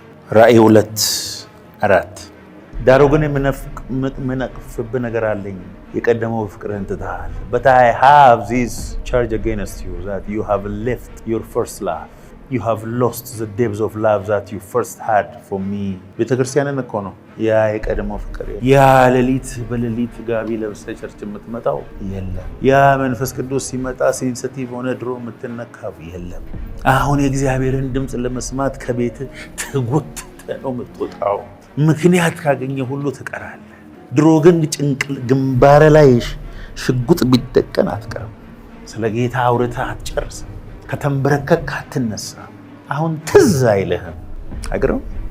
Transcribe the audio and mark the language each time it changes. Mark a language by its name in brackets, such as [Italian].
[Amharic] ራእይ 2:4 ዳሩ ግን የምነቅፍብህ ነገር አለኝ፣ የቀደመው ፍቅርህን ትተሃል። [English] But I have this charge against you, that you have left your first love. You have lost the depths of love that you first had for me. [Amharic] ቤተክርስቲያንን እኮ ነው ያ የቀደመው ፍቅር። ያ ሌሊት በሌሊት ጋቢ ለብሰህ ቸርች የምትመጣው የለም። ያ መንፈስ ቅዱስ ሲመጣ ሴንሲቲቭ ሆነ ድሮ የምትነካው የለም። አሁን የእግዚአብሔርን ድምፅ ለመስማት ከቤት ትጎትተህ ነው የምትወጣው። ምክንያት ካገኘ ሁሉ ትቀራለህ። ድሮ ግን ግንባር ላይ ሽጉጥ ቢደቀን አትቀርም። ስለ ጌታ አውርተህ አትጨርስም። ከተንበረከክ አትነሳ። አሁን ትዝ አይልህም። አይገርም?